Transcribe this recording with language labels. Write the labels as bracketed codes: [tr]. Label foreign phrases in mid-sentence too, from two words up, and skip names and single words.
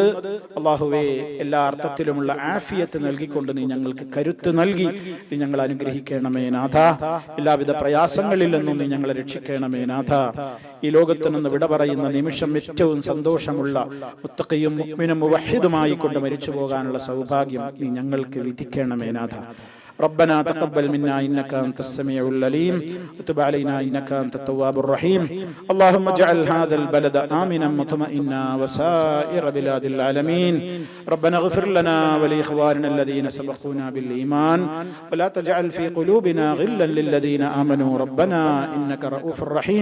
[ml] അല്ലാഹുവേ, എല്ലാ അർത്ഥത്തിലും ആഫിയത്ത് നൽകിക്കൊണ്ട് നീ ഞങ്ങൾക്ക് കരുത്ത് നൽകി നീ ഞങ്ങളെ അനുഗ്രഹിക്കണമേ നാഥ. എല്ലാവിധ പ്രയാസങ്ങളിൽ നിന്നും നീ ഞങ്ങളെ രക്ഷിക്കണമേ നാഥ. ഈ ലോകത്ത് നിന്ന് വിട പറയുന്ന നിമിഷം ഏറ്റവും സന്തോഷമുള്ള മുത്തഖിയും മുഅ്മിനും മുവഹ്ഹിദുമായി കൊണ്ട് മരിച്ചു പോകാനുള്ള സൗഭാഗ്യം നീ ഞങ്ങൾക്ക് വിധിക്കണമേ നാഥ. [ar] ربنا تقبل منا إنك أنت السميع العليم وتب علينا إنك أنت التواب الرحيم. اللهم اجعل هذا البلد آمنا مطمئنا وسائر بلاد العالمين. ربنا اغفر لنا ولإخواننا الذين سبقونا بالإيمان ولا تجعل في قلوبنا غلا للذين آمنوا ربنا إنك رؤوف رحيم.